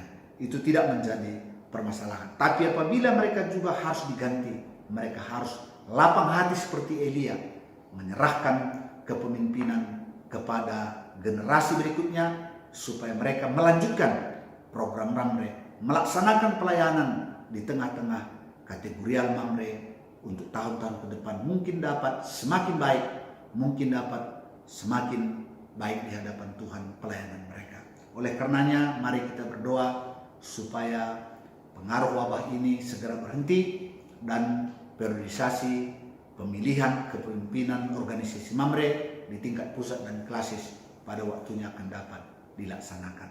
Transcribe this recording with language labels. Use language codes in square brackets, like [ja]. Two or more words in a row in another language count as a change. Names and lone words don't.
[id] Itu tidak menjadi permasalahan. Tapi apabila mereka juga harus diganti, mereka harus lapang hati seperti Elia, menyerahkan kepemimpinan kepada generasi berikutnya supaya mereka melanjutkan program Mamre, melaksanakan pelayanan di tengah-tengah kategorial Mamre untuk tahun-tahun ke depan mungkin dapat semakin baik, mungkin dapat semakin baik di hadapan Tuhan pelayanan mereka. Oleh karenanya mari kita berdoa supaya pengaruh wabah ini segera berhenti dan periodisasi pemilihan kepemimpinan organisasi Mamre di tingkat pusat dan klasis pada waktunya akan dapat dilaksanakan.